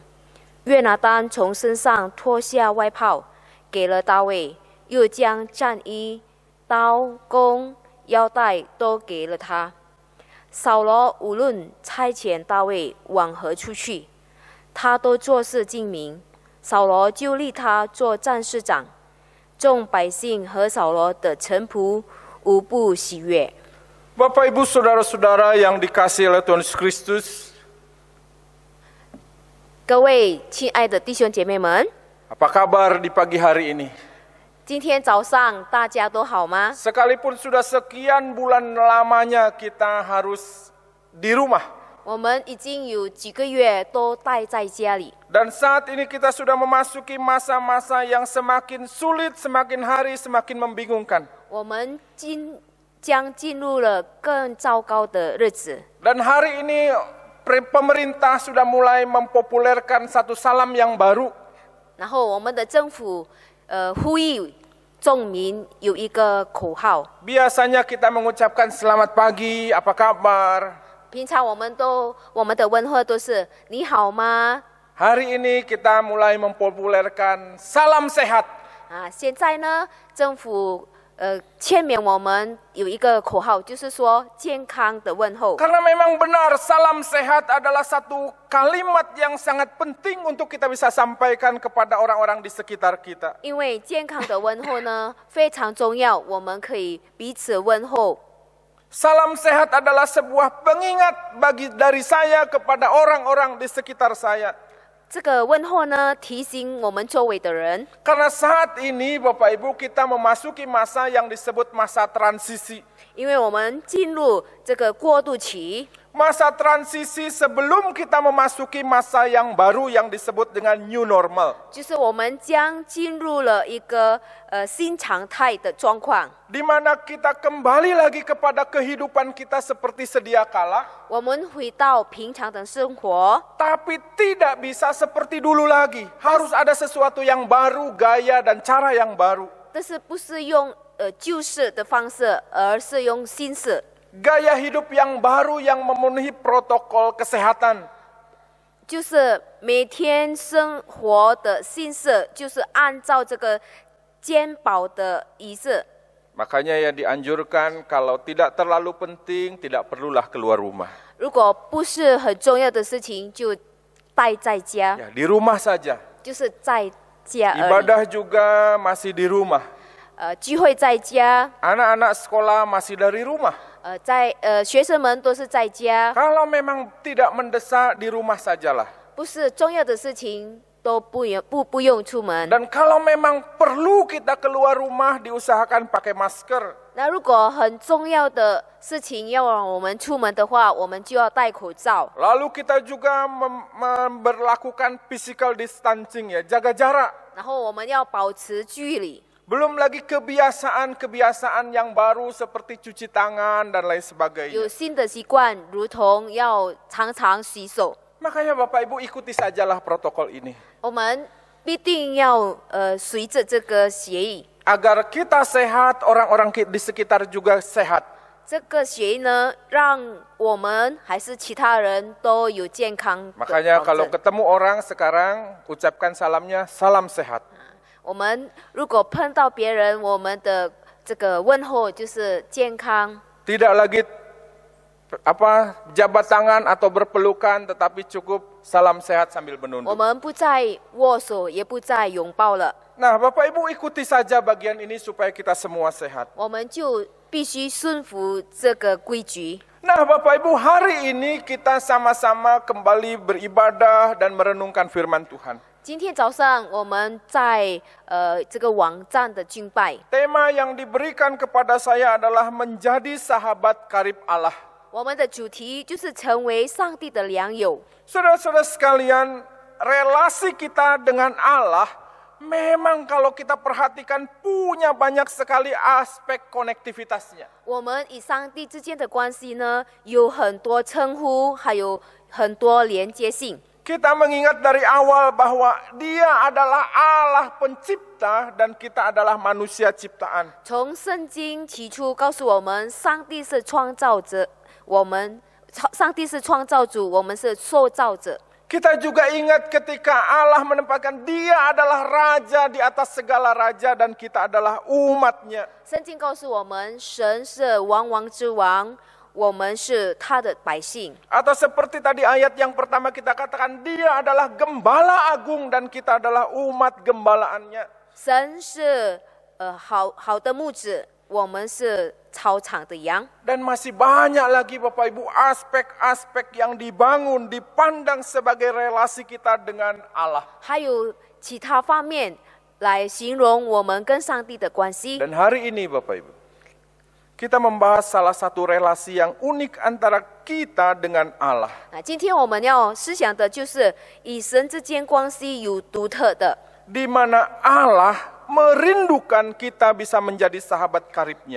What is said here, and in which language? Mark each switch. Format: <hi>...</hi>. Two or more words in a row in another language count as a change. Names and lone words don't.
<zh>约拿单从身上脱下外袍，给了大卫，又将战衣、刀弓、腰带都给了他。扫罗无论差遣大卫往何处去，他都做事精明。扫罗就立他做战士长，众百姓和扫罗的臣仆无不喜悦。</zh> <id>Bapak, Ibu, Saudara-saudara yang dikasihi oleh Tuhan Yesus Kristus,</id> <zh>各位亲爱的弟兄姐妹们，</zh> <id>apa kabar di pagi hari ini?</id> <zh>今天早上大家都好吗？</zh> <id>Sekalipun sudah sekian bulan lamanya kita harus di rumah,</id> <zh>我们已经有几个月都待在家里，</zh> <id>dan saat ini kita sudah memasuki masa-masa yang semakin sulit, semakin hari semakin membingungkan.</id> <zh>我们将进入了更糟糕的日子。</zh> <id>Dan hari ini pemerintah sudah mulai mempopulerkan satu salam yang baru.</id> <zh>然后我们的政府呼吁众民有一个口号。</zh> <id>Biasanya kita mengucapkan selamat pagi, apa kabar?</id> <zh>平常我们的问候都是你好吗？</zh> <id>Hari ini kita mulai mempopulerkan salam sehat.</id> <zh>现在呢，政府劝勉我们有一个口号，就是说健康的问候。</zh> <id>Karena memang benar salam sehat adalah satu kalimat yang sangat penting untuk kita bisa sampaikan kepada orang-orang di sekitar kita.</id> <zh>因为健康的问候呢非常重要，我们可以彼此问候。</zh> <id>Salam sehat adalah sebuah pengingat dari saya kepada orang-orang di sekitar saya.</id> <zh>这个问候呢，提醒我们周围的人，</zh> <id>Karena saat ini Bapak Ibu kita memasuki masa yang disebut masa transisi.</id> <zh>因为我们进入这个过渡期。</zh> <id>Masa transisi sebelum kita memasuki masa yang baru yang disebut dengan</id> <en>new normal.</en> <zh>就是我们将进入了一个新常态的状况，</zh> <id>Di mana kita kembali lagi kepada kehidupan kita seperti sedia kala,</id> <zh>我们回到平常的生活，</zh> <id>tapi tidak bisa seperti dulu lagi. Harus ada sesuatu yang baru, gaya dan cara yang baru.</id> <zh>但是不是用旧式的方式，而是用新式。</zh> <id>Gaya hidup yang baru yang memenuhi protokol kesehatan.</id> <zh>就是每天生活的新式，就是按照这个健保的仪式。</zh> <id>Makanya ya dianjurkan kalau tidak terlalu penting, tidak perlulah keluar rumah.</id> <zh>如果不是很重要的事情，就待在家，</zh> <id>Ya, di rumah saja.</id> <zh>就是在家而已。</zh> <id>Ibadah juga masih di rumah.</id> <zh>聚会在家，</zh> <id>Anak-anak sekolah masih dari rumah.</id> <zh>学生们都是在家，</zh> <id>Kalau memang tidak mendesak, di rumah sajalah.</id> <zh>不是重要的事情都不用出门。</zh> <id>Dan kalau memang perlu kita keluar rumah, diusahakan pakai masker.</id> <zh>那如果很重要的事情要让我们出门的话，我们就要戴口罩。</zh> <id>Lalu kita juga memberlakukan</id> <en>physical distancing</en> <id>ya, jaga jarak.</id> <zh>然后我们要保持距离。</zh> <id>Belum lagi kebiasaan-kebiasaan yang baru seperti cuci tangan dan lain</id> <zh>有</zh> <id>sebagainya.</id> <zh>新的习惯，如同要常常洗手。</zh> <id>Makanya Bapak Ibu ikuti sajalah protokol ini.</id> <zh>我们必定要随着这个协议。</zh> <id>Agar kita sehat, orang-orang di sekitar juga sehat.</id> <zh>这个协议呢，让我们还是其他人都有健康的</zh> <id>Makanya</id> <zh>保</zh> <id>kalau</id> <zh>证。</zh> <id>ketemu orang sekarang, ucapkan salamnya, salam sehat.</id> <zh>我们如果碰到别人，我们的这个问候就是健康，</zh> <id>Tidak lagi jabat tangan atau berpelukan, tetapi cukup salam sehat sambil</id> <zh>我</zh> <id>menunduk.</id> <zh>们不再握手，也不再拥抱了。</zh> <id>Nah, Bapak Ibu ikuti saja bagian ini supaya kita semua sehat.</id> <zh>我们就必须顺服这个规矩。</zh> <id>Nah, Bapak Ibu, hari ini kita sama-sama kembali beribadah dan merenungkan firman Tuhan.</id> <zh>今天早上我们在这个网站的敬拜，</zh> <id>Tema yang diberikan kepada saya adalah menjadi sahabat karib Allah.</id> <zh>我们的主题就是成为上帝的良友。</zh> <id>Saudara-saudara sekalian, relasi kita dengan Allah memang kalau kita perhatikan punya banyak sekali aspek konektivitasnya.</id> <zh>我们与上帝之间的关系呢，有很多称呼，还有很多连接性。</zh> <id>Kita mengingat dari awal bahwa Dia adalah Allah pencipta dan kita adalah manusia ciptaan.</id> <zh>从圣经起初告诉我们，上帝是创造者，上帝是创造主，我们是受造者。</zh> <id>Kita juga ingat ketika Allah menempatkan Dia adalah Raja di atas segala raja dan kita adalah umatnya.</id> <zh>圣经告诉我们，神是王王之王，我们是他的百姓。</zh> <id>Atau seperti tadi ayat yang pertama kita katakan, Dia adalah Gembala Agung dan kita adalah umat gembalaannya.</id> <zh>神是好的牧者，我们是草场的羊。</zh> <id>Dan masih banyak lagi Bapak Ibu aspek-aspek yang dibangun, dipandang sebagai relasi kita dengan Allah.</id> <zh>还有其他方面来形容我们跟上帝的关系。</zh> <id>Dan hari ini Bapak Ibu, kita membahas salah satu relasi yang unik antara kita dengan Allah.</id> <zh>那今天我们要思想的就是与神之间关系有独特的，</zh> <id>Di mana Allah merindukan kita bisa menjadi sahabat karibnya.</id>